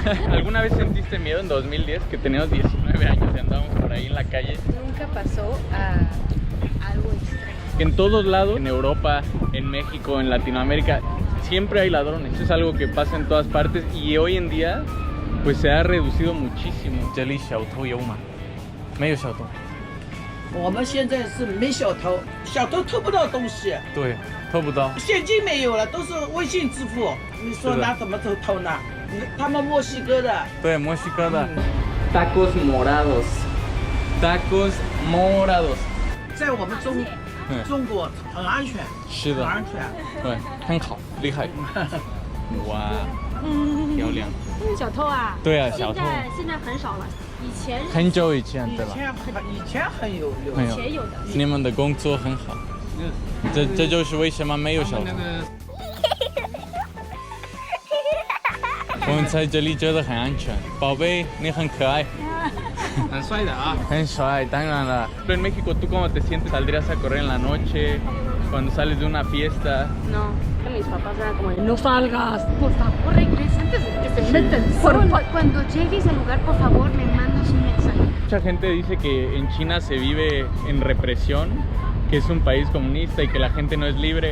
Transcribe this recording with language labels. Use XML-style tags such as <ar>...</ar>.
<es>¿Alguna vez sentiste miedo en 2010 que teníamos 19 años y andábamos por ahí en la calle? Nunca pasó a algo extremo. En todos lados, en Europa, en México, en Latinoamérica, siempre hay ladrones. Eso es algo que pasa en todas partes y hoy en día pues se ha reducido muchísimo.</es> <zh>这里小偷有吗？没有小偷。我们现在是没小偷，小偷偷不到东西，对，偷不到。现金没有了，都是微信支付。你说拿怎么偷呢？他们墨西哥的。对，墨西哥的。</zh> <es>Tacos morados。 Tacos morados。</es> <zh>在我们中国很安全。是的。很安全。对，很好，厉害。哇，漂亮。小偷啊？对啊，小偷。现在很少了，以前很久以前对吧？以前很有。以前有的。你们的工作很好，这就是为什么没有小偷。我们在这里觉得很安全，宝贝，你很可爱。很帅的啊。很帅，当然了。</zh> <es>Pero en México, ¿tú cómo te sientes? ¿Saldrías a correr en la noche? Cuando sales de una fiesta. No, que mis papás eran como, no salgas, por favor, regresa antes de que se metan. Cuando llegues al lugar, por favor, me mandas un mensaje. Mucha gente dice que en China se vive en represión, que es un país comunista y que la gente no es libre.</es>